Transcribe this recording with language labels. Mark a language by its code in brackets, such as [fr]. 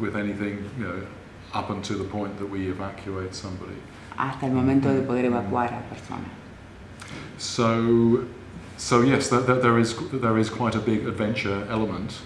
[en] with anything, up until the point that we evacuate somebody. [es] hasta el momento de poder evacuar a personas. [en] So yes, there is quite a big adventure element.